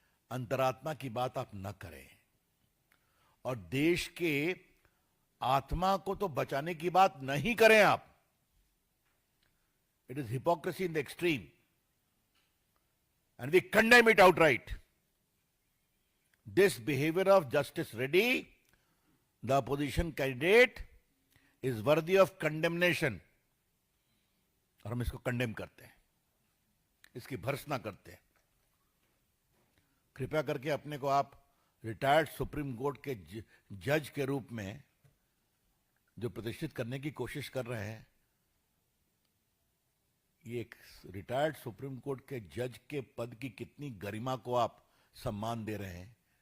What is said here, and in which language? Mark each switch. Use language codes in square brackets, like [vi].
[hi] अंतरात्मा की बात आप न करें और देश के आत्मा को तो बचाने की बात नहीं करें आप। [en] It is hypocrisy in the extreme and we condemn it outright. This behavior of Justice Reddy, the opposition candidate, is worthy of condemnation. [hi] और हम इसको कंडेम करते हैं, इसकी भर्त्सना करते हैं। कृपया करके अपने को आप रिटायर्ड सुप्रीम कोर्ट के जज के रूप में जो प्रतिष्ठित करने की कोशिश कर रहे हैं, ये एक रिटायर्ड सुप्रीम कोर्ट के जज के पद की कितनी गरिमा को आप सम्मान दे रहे हैं।